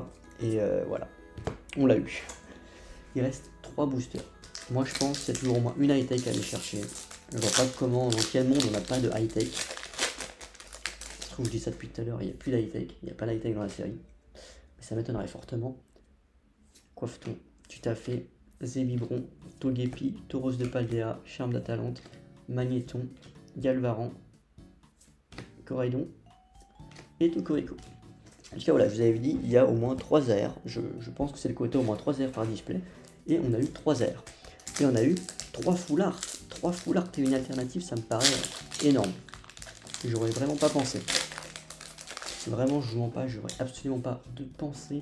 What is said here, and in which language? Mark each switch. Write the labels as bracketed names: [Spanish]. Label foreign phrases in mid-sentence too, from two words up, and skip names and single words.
[French] Et voilà, on l'a eu. Il reste 3 boosters. Moi je pense qu'il y a toujours au moins une high-tech à aller chercher. Je vois pas comment, dans quel monde on n'a pas de high-tech. Je trouve que je dis ça depuis tout à l'heure, il n'y a plus d'high-tech. Il n'y a pas d'high-tech dans la série. Mais ça m'étonnerait fortement. Coiffeton, Tutafé, Zébibron, Togepi, Tauros de Paldea, Charme d'Atalante, Magnéton, Galvaran, Coraidon et Tocorico. En tout cas, voilà, je vous avais dit, il y a au moins 3 AR. Je pense que c'est le côté au moins 3 AR par display. Et on a eu 3 AR. Et on a eu 3 full art. 3 full art et une alternative, ça me paraît énorme. J'aurais vraiment pas pensé. Vraiment, je joue pas, j'aurais absolument pas de pensée.